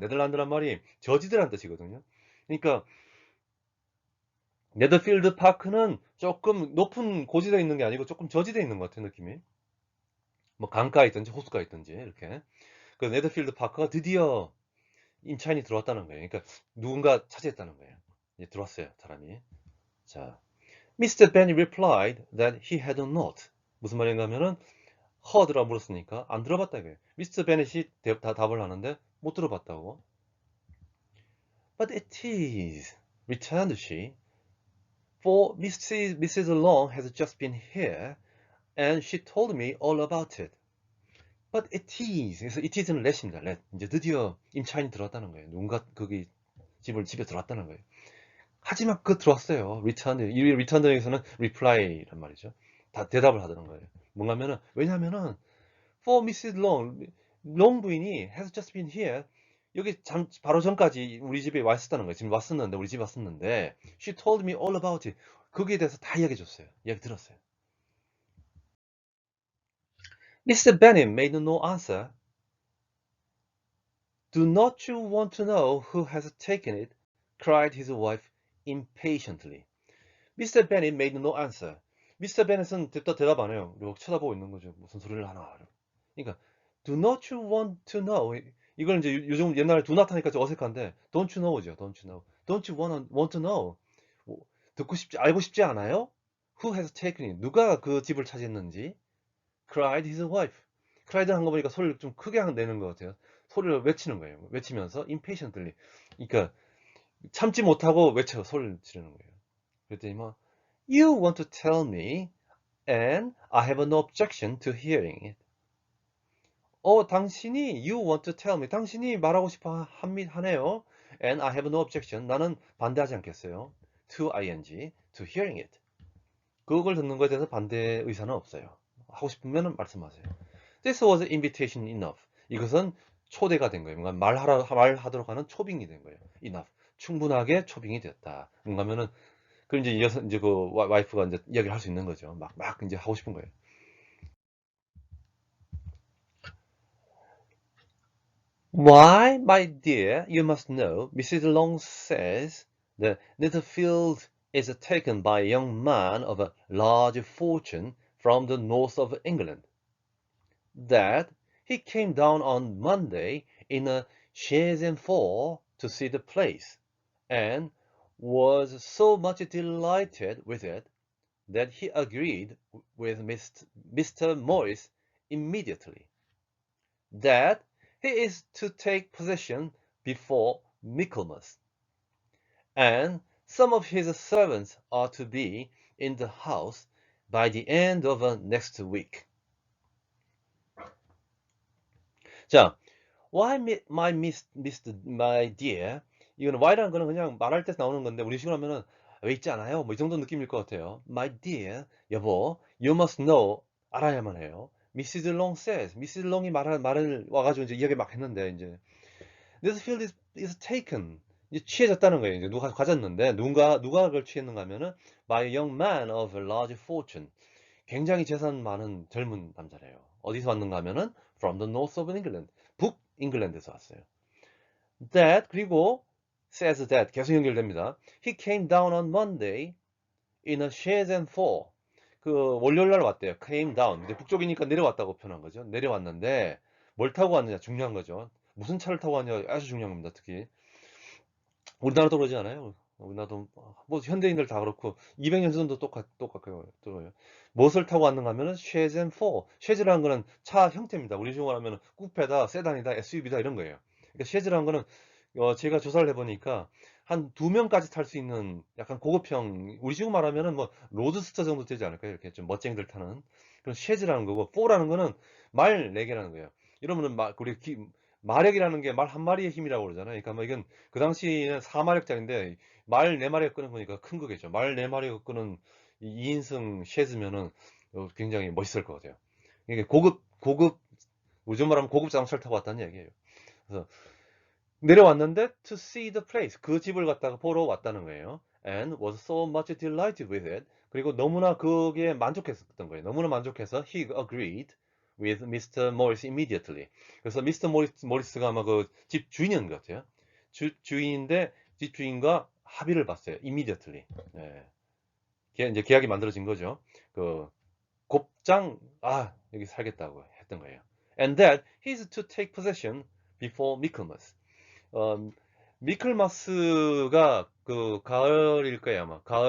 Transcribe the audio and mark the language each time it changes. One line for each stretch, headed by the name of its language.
Korean: 네덜란드란 말이 저지대라는 뜻이거든요. 그러니까 네더필드 파크는 조금 높은 고지대에 있는 게 아니고 조금 저지대에 있는 것 같아요. 느낌이. 뭐 강가에 있든지 호수가에 있든지 이렇게. 그 네더필드 파크가 드디어 임차인이 들어왔다는 거예요. 그러니까 누군가 차지했다는 거예요. 이제 들어왔어요, 사람이. 자, Mr.
English: Benny replied that he had not.
Korean: 무슨 말인가 하면은 heard라고 물었으니까 안 들어봤다 이거예요. 미스터 베넷이 답을 하는데 못 들어봤다고.
English: But it is, returned she, for Mrs. Long has just been here, and she told me all about it. But it is,
Korean: 그래서 it is는 let입니다.
English: let.
Korean: 이제 드디어 임차인이 들어왔다는 거예요. 누군가 거기 집에 들어왔다는 거예요. 하지만 그 들어왔어요. returned. 이 returned에서는 reply란 말이죠. 다 대답을 하더는 거예요. 뭔가 하면은 왜냐하면은
English: for Mrs. Long,
Korean: 롱 부인이
English: has just been here.
Korean: 여기 바로 전까지 우리 집에 와 있었다는 거예요. 지금 왔었는데 우리 집에 왔었는데
English: she told me all about it.
Korean: 거기에 대해서 다 이야기해 줬어요. 이야기 들었어요.
English: Mr. Bennet made no answer. Do not you want to know who has taken it? cried his wife impatiently. Mr. Bennet made no answer. Mr.
Korean: Bennet은 대답 안 해요. 이렇게 쳐다보고 있는 거죠. 무슨 소리를 하나. 그러니까
English: do not you want to know?
Korean: 이걸 이제 요즘 옛날에 do not 하니까 좀 어색한데
English: don't you know
Korean: 죠.
English: don't you know. don't you want to know?
Korean: 알고 싶지 않아요?
English: Who has taken it?
Korean: 누가 그 집을 차지했는지?
English: cried his wife.
Korean: cried 한 거 보니까 소리를 좀 크게 내는 것 같아요. 소리를 외치는 거예요. 외치면서 impatiently. 그러니까 참지 못하고 소리를 지르는 거예요. 그랬더니 뭐
English: You want to tell me and I have no objection to hearing it.
Korean: 당신이
English: you want to tell me.
Korean: 당신이 말하고 싶어 하네요.
English: And I have no objection.
Korean: 나는 반대하지 않겠어요.
English: To ing, to hearing it.
Korean: 그걸 듣는 거에 대해서 반대 의사는 없어요. 하고 싶으면 말씀하세요.
English: This was invitation enough.
Korean: 이것은 초대가 된 거예요. 말하도록 하는 초빙이 된 거예요. Enough. 충분하게 초빙이 되었다. 뭔가 하면은 그 이제 그 와이프가 이제 이야기를 할 수 있는 거죠. 막 이제 하고 싶은 거예요.
English: Why, my dear, you must know, Mrs. Long says that Netherfield is taken by a young man of a large fortune from the north of England. That he came down on Monday in a chaise and four to see the place, and was so much delighted with it that he agreed with Mr. Morris immediately. That he is to take possession before Michaelmas, and some of his servants are to be in the house by the end of next week. 자, why my dear?
Korean: 이거는 why라는 거는 그냥 말할 때 나오는 건데 우리 식으로 하면은 왜 있지 않아요? 뭐 이 정도 느낌일 것 같아요.
English: My dear,
Korean: 여보,
English: you must know,
Korean: 알아야만 해요.
English: Mrs. Long says, Mrs.
Korean: Long이 말을 와가지고 이제 이야기 막 했는데 이제
English: This field is taken.
Korean: 이제 취해졌다는 거예요. 이제 누가 가졌는데 누가 그걸 취했는가 하면은
English: by a young man of a large fortune.
Korean: 굉장히 재산 많은 젊은 남자래요. 어디서 왔는가 하면은
English: from the north of England.
Korean: 북 잉글랜드에서 왔어요. That 그리고 says that 계속 연결됩니다.
English: He came down on Monday in a chaise and four.
Korean: 그 월요일 날 왔대요.
English: came down.
Korean: 이제 북쪽이니까 내려왔다고 표현한 거죠. 내려왔는데 뭘 타고 왔느냐 중요한 거죠. 무슨 차를 타고 왔냐 아주 중요한 겁니다. 특히 우리나라도 그러지 않아요? 우리나라도 뭐 현대인들 다 그렇고 200년 전도 똑같고요. 무엇을 타고 왔는가 하면은
English: chaise and four.
Korean: chais라는 거는 차 형태입니다. 우리 식으로 하면은 쿠페다, 세단이다, SUV다 이런 거예요. 그러니까 chais라는 거는 제가 조사를 해보니까 한 2명까지 탈 수 있는 약간 고급형, 우리 식으로 말하면은 뭐 로드스터 정도 되지 않을까요? 이렇게 좀 멋쟁이들 타는 그런 chais라는 거고, four라는 거는 말 4개라는 거예요. 이러면은 마력이라는 게 말 한 마리의 힘이라고 그러잖아요. 그러니까 뭐 이건 그 당시에는 4마력짜리인데 말 4마리가 끄는 거니까 큰 거겠죠. 말 4마리가 끄는 2인승 쉐즈면은 굉장히 멋있을 것 같아요. 이게 고급, 요즘 말하면 고급 자동차를 타고 왔다는 얘기예요. 그래서 내려왔는데
English: to see the place,
Korean: 그 집을 갖다가 보러 왔다는 거예요.
English: And was so much delighted with it.
Korean: 그리고 너무나 거기에 만족했었던 거예요. 너무나 만족해서
English: he agreed with Mr. Morris immediately.
Korean: 그래서
English: Mr.
Korean: 모리스가 아마 그 집 주인인 것 같아요. 주인인데 집 주인과 합의를 봤어요.
English: immediately. 네.
Korean: 이제 계약이 만들어진 거죠. 그 곱장 여기 살겠다고 했던 거예요.
English: And that he's to take possession before Michaelmas.
Korean: 어, 미클마스가 그 가을일 거예요 아마.